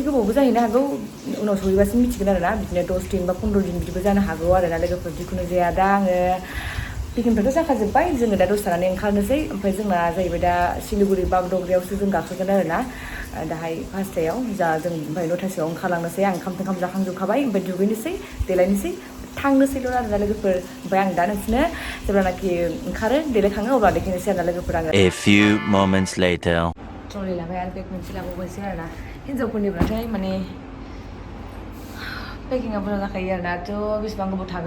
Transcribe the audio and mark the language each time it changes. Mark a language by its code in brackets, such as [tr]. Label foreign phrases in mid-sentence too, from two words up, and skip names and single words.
[brx] गोबावबो जाहैनो हागौ उनाव सहैबासो मिथिगोन आरोना बिदिनो 10 दिन बा 15 दिन बिदिबो जानो हागौ आरोना लोगोफोर जिखुनु जाया दा आङो पेकिंफ्राथ' जाखाजोब्बाय जोङो दा दसे थानानै ओंखारनोसै ओमफ्राय जोंना जाहैबाय दा सिलिगुरि बागड'ग्रायावसो जों गाखोगोन आरोना दाहाय 5टायाव जों ओमफ्राय 9टासोआव ओंखारलांनोसै आं ओंखाम जाखांजोबखाबाय ओमफ्राय दुगैनोसै देलायनोसै थांनोसैल' आरोना लोगोफोर ओमफ्राय आं दा नोंसोरनो जेब्लानाखि ओंखारो देलायखाङो अब्ला देखायनोसै आरोना लोगोफोर आङो [en] A few moments later [brx] ट्रलि लाबाय आरो बेग मोनसे लाबावनोसै आरोना हिन्जावफोरनिब्लाथाय माने पेकिंआ बुरजा जाखायो आरोना थ' बेसेबां गोबाव थागोन